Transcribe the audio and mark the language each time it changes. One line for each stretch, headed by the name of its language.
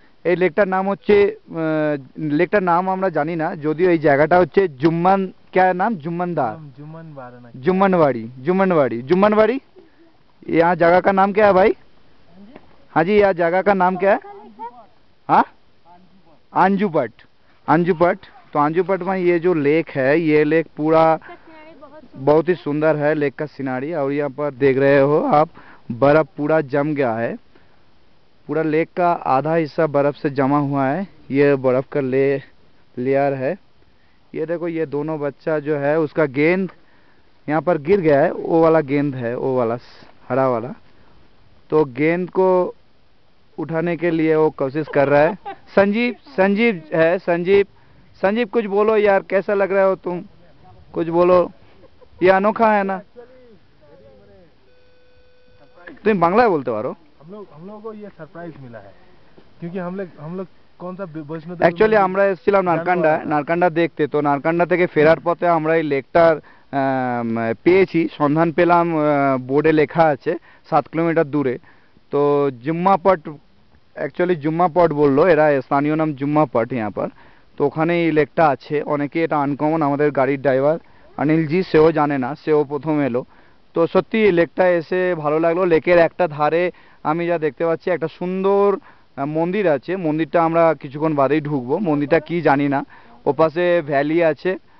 Bangla: এই লেকটার নাম হচ্ছে লেকটার নাম আমরা জানি না, যদিও এই জায়গাটা হচ্ছে जुम्मन,
Hindi: क्या नाम
Bangla: जुम्मनदार,
Hindi: जुम्मन बार ना जुम्मनवाड़ी, जुम्मनवाड़ी, जुम्मनवाड़ी। यहाँ जगह का नाम क्या है भाई? हाँ जी, यहाँ जगह का नाम क्या है? हाँ, अंजुपट, अंजुपट। तो अंजुपट में ये जो लेक है, ये लेक पूरा बहुत ही सुंदर है, लेक का सिनारी। और यहाँ पर देख रहे हो आप, बर्फ पूरा जम गया है। पूरा लेक का आधा हिस्सा बर्फ से जमा हुआ है। ये बर्फ का लेयर है। ये देखो, ये दोनों बच्चा जो है उसका गेंद यहाँ पर गिर गया है। वो वाला गेंद है, वो वाला हरा वाला। तो गेंद को उठाने के लिए वो कोशिश कर रहा है। संजीव, संजीव है, संजीव, संजीव कुछ बोलो यार, कैसा लग रहा हो तुम? कुछ बोलो, ये अनोखा है ना। तुम बांग्ला बोलते हो? हम लोग को ये सरप्राइज मिला है क्योंकि हम लोग कौन सा वैष्णो
Bangla: एक्चुअली আমরা এসেছিলাম নারকান্ডা দেখতে। তো নারকান্ডা থেকে ফেরার পথে আমরা এই লেকটার পেয়েছি, সন্ধান পেলাম। বোর্ডে লেখা আছে 7 কিলোমিটার দূরে। তো जुम्मापट, एक्चुअली जुम्मापट বললো এরা, স্থানীয় নাম जुम्मापट
Hindi: यहाँ पर।
Bangla: তো ওখানে এই লেকটা আছে। অনেকে এটা আনকমন, আমাদের গাড়ির ড্রাইভার অনিল জি, সেও জানে না, সেও প্রথম এলো। তো সত্যি লেকটা এসে ভালো লাগলো। লেকের একটা ধারে আমি যা দেখতে পাচ্ছি, একটা সুন্দর মন্দির আছে। মন্দিরটা আমরা কিছুক্ষণ বাদেই ঢুকবো। মন্দিরটা কি জানি না। ওপাশে ভ্যালি আছে।